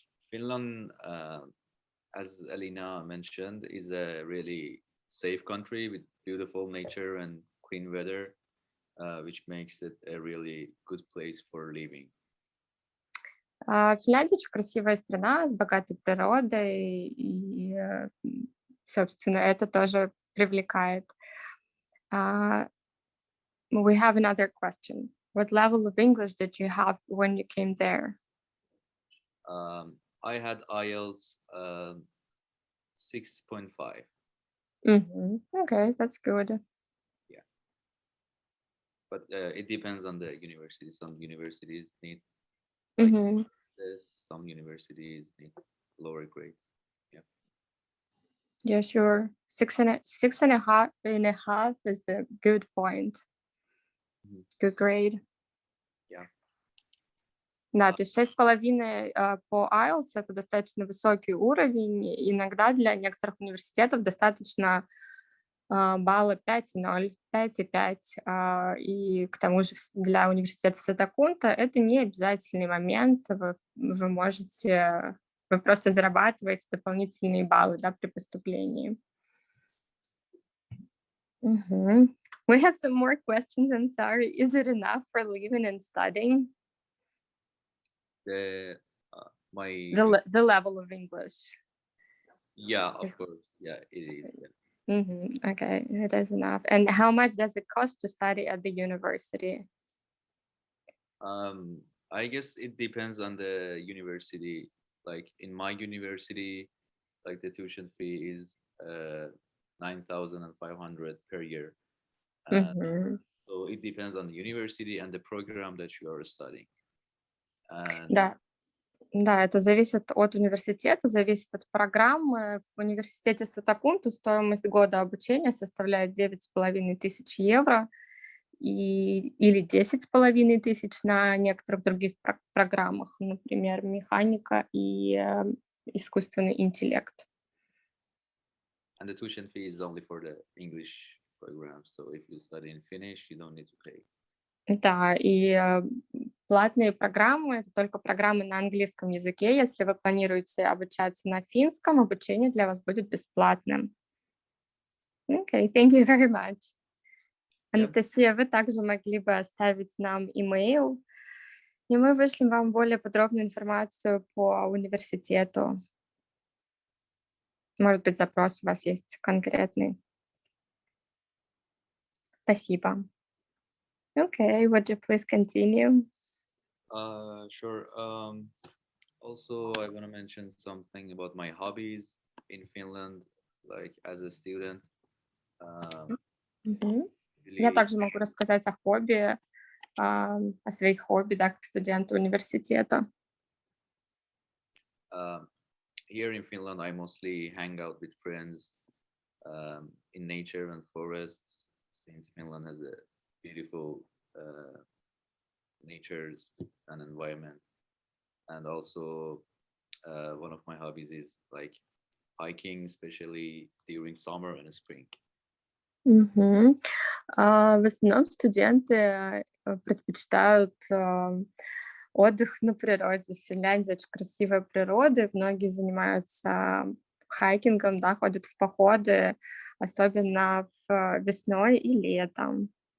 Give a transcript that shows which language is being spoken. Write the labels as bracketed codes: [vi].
[en] Finland, as Elina mentioned, is a really safe country with beautiful nature and clean weather, which makes it a really good place for living. [ru] Финляндия очень красивая страна с богатой природой, и, собственно, это тоже привлекает. [en] We have another question. What level of English did you have when you came there? I had IELTS 6.5. Okay, that's good. But it depends on the university. Some universities need Мгм. this, some universities need lower grades. Yeah, sure. Six and a half is a good point. Mhm. Good grade. Yeah. [ru] Да, то есть 6,5 по IELTS — это достаточно высокий уровень. Иногда для некоторых университетов достаточно балла 5,0, 5,5. И к тому же для университета Сатакунта это не обязательный момент. Вы можете, вы просто зарабатываете дополнительные баллы, да, при поступлении. [en] We have some more questions. I'm sorry. Is it enough for living and studying? The The level of English. yeah, of course. Yeah, it is. Yeah. Okay, it is enough. And how much does it cost to study at the university? I guess it depends on the university. Like in my university, like the tuition fee is 9,500 per year. So it depends on the university and the program that you are studying. And [ru] Да, это зависит от университета, зависит от программы. В университете Сатакунту стоимость года обучения составляет 9,5 евро или 10,5 на некоторых других программах, например, механика и искусственный интеллект. [en] And the tuition fee is only for the English program. So if you study in Finnish, you don't need to pay. [ru] Да, и платные программы — это только программы на английском языке. Если вы планируете обучаться на финском, обучение для вас будет бесплатным. [en] Okay, thank you very much. [ru] Анастасия, вы также могли бы оставить нам имейл, и мы вышлем вам более подробную информацию по университету. Может быть, запрос у вас есть конкретный. Спасибо. [en] Okay, would you please continue? Sure. Also, I want to mention something about my hobbies. in Finland, like as a student. [ru] Я также могу рассказать о хобби, о своих хобби, да, как студента университета. [en] Here in Finland, I mostly hang out with friends in nature and forests, since Finland has a beautiful nature and environment. And also, one of my hobbies is like hiking, especially during summer and spring. [ru] В основном студенты предпочитают отдых на природе. В Финляндии очень красивая природа, многие занимаются хайкингом, да, ходят в походы, особенно весной и летом.